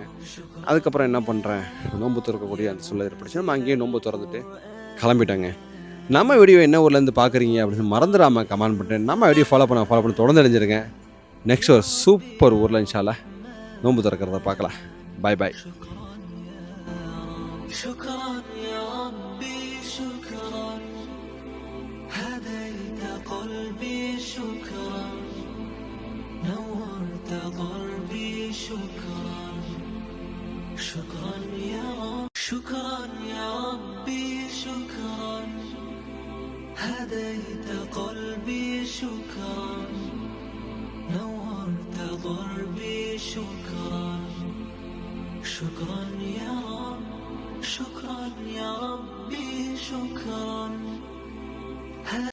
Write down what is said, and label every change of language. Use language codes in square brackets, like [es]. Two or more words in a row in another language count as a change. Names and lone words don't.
[ta] அதுக்கப்புறம் என்ன பண்ணுறேன், நோன்பு திறக்கக்கூடிய அந்த சூழல் ஏற்பட்டுச்சு. நம்ம அங்கேயே நோன்பு திறந்துட்டு கிளம்பிட்டாங்க. நம்ம வீடியோ என்ன ஊர்லேருந்து பார்க்குறீங்க அப்படின்னு மறந்துடாமல் கமெண்ட் பண்ணிட்டு நம்ம வீடியோ ஃபாலோ பண்ண தொடர்ந்து அடைஞ்சிருங்க. நெக்ஸ்ட் ஒரு சூப்பர் ஊரில் [ar] إن شاء الله [ta] நோன்பு திறக்கிறத பார்க்கலாம். [en] bye bye. [ar] شكرا يا ربي شكرا هديت قلبي شكرا نورت ضربي شكرا شكرا يا رب شكرا يا ربي شكرا هديت قلبي شكرا نورت ضربي شكرا شكرا يا رب شكرا يا ربي شكرا